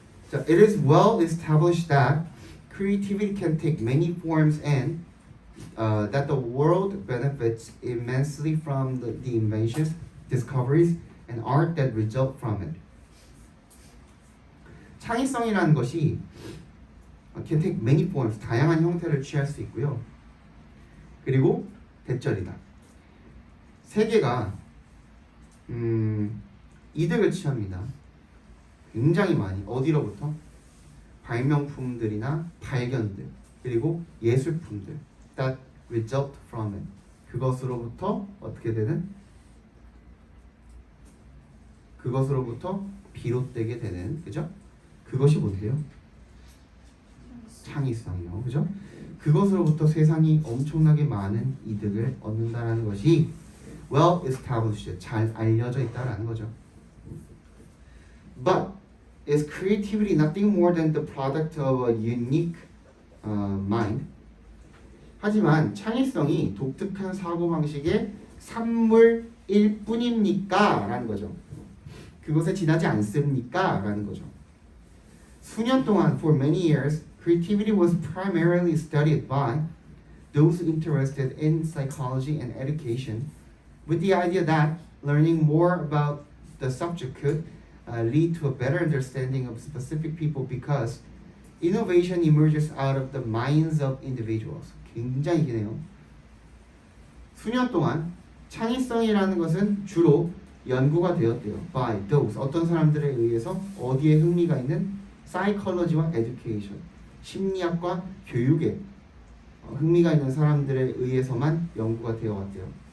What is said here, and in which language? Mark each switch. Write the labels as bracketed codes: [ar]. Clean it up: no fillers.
[en] It is well established that creativity can take many forms and that the world benefits immensely from the inventions, discoveries, and art that result from it. [ko] 창의성이라는 것이 [en] can take many forms, [ko] 다양한 형태를 취할 수 있고요. 그리고 대절이다. 세계가 이득을 취합니다. 굉장히 많이. 어디로부터? 발명품들이나 발견들, 그리고 예술품들 [en] that result from it. [ko] 그것으로부터 어떻게 되는? 그것으로부터 비롯되게 되는, 그죠? 그것이 뭔데요? 창의성이요, 그죠? 그것으로부터 세상이 엄청나게 많은 이득을 얻는다라는 것이 [en] well established, [ko] 잘 알려져 있다라는 거죠. [en] But is creativity nothing more than the product of a unique mind? [ko] 하지만 창의성이 독특한 사고방식의 산물일 뿐입니까? 라는 거죠. 그것에 지나지 않습니까? 라는 거죠. 수년 동안 [en] for many years creativity was primarily studied by those interested in psychology and education with the idea that learning more about the subject could lead to a better understanding of specific people because innovation emerges out of the minds of individuals. [ko] 굉장히 기네요. 수년 동안 창의성이라는 것은 주로 연구가 되었대요. [en] by those, [ko] 어떤 사람들에 의해서 어디에 흥미가 있는 psychology와 education, 심리학과 교육에 흥미가 있는 사람들에 의해서만 연구가 되어 왔대요.